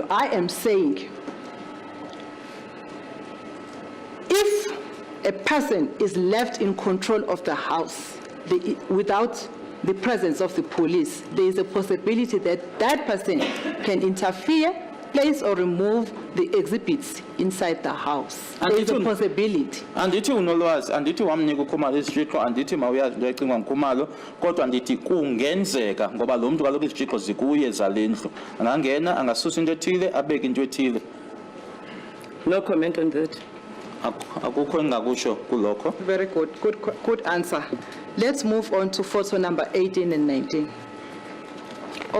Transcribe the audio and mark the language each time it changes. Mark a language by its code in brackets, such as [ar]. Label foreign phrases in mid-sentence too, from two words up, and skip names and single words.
[en] I am saying if a person is left in control of the house without the presence of the police, there is a possibility that that person can interfere, place or remove the exhibits inside the house. There is a possibility. [xh] Andithi unolwazi, andithi wamnika uKhumalo isijixo, andithi mawuyazi into ecingwa nguKhumalo, kodwa ndithi kungenzeka ngoba lo muntu kaloku izijixo zikuye zalendlu. Angangena angasusa into ethile abeke into ethile. [en] No comment on that. [xh] Akukho engakusho kulokho. [en] Very good answer. Let's move on to photo number 18 and 19.